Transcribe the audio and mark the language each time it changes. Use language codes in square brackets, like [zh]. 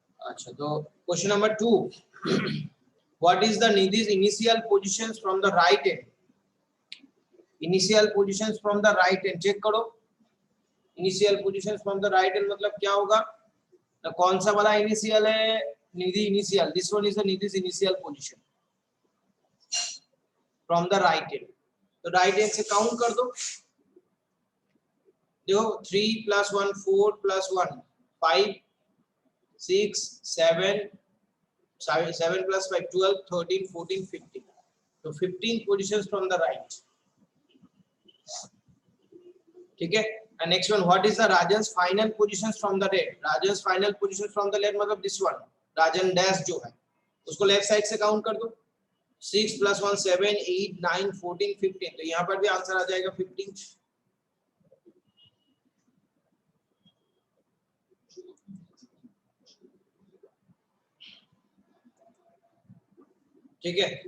[hi] अच्छा, तो [en] Question number 2, what is the Nidhi's initial positions from the right end? Initial positions from the right end [hi] check करो, [en] initial positions from the right end [hi] मतलब क्या होगा, तो कौन सा वाला इनिशियल है, [en] Nidhi initial, this one is the Nidhi's initial position from the right end, तो right end [hi] से काउंट कर दो, देखो 3 + 1 4 + 1 5 6 7 7 + 5 12 13 14 15, तो 15 [en] positions from the right, [hi] ठीक है। [en] And next one, what is the Rajan's final positions from the left? Rajan's final positions from the left [hi] मतलब [en] this one, [hi] Rajan dash जो है उसको लेफ्ट साइड से काउंट कर दो, 6 + 1 7 8 9 14 15, तो यहाँ पर भी आंसर आ जाएगा 15, ठीक है।